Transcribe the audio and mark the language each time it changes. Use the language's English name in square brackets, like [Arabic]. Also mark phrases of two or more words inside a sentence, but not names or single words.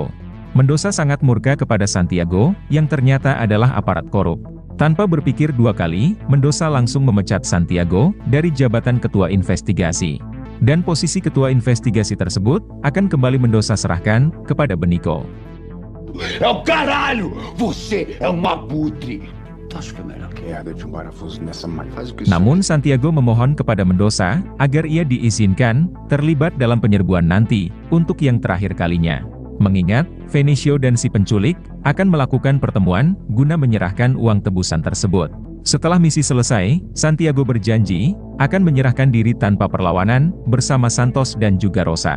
[Indonesian] Mendoza sangat murka kepada Santiago, yang ternyata adalah aparat korup. Tanpa berpikir dua kali, Mendoza langsung memecat Santiago dari jabatan ketua investigasi. Dan posisi ketua investigasi tersebut akan kembali Mendoza serahkan kepada Benico. [Portuguese] Caralho! Você é abutre! Acho que é melhor que de parafuso nessa malha. [Indonesian] Namun Santiago memohon kepada Mendoza agar ia diizinkan terlibat dalam penyerbuan nanti untuk yang terakhir kalinya. Mengingat Venicio dan si penculik akan melakukan pertemuan guna menyerahkan uang tebusan tersebut. Setelah misi selesai, Santiago berjanji akan menyerahkan diri tanpa perlawanan bersama Santos dan juga Rosa.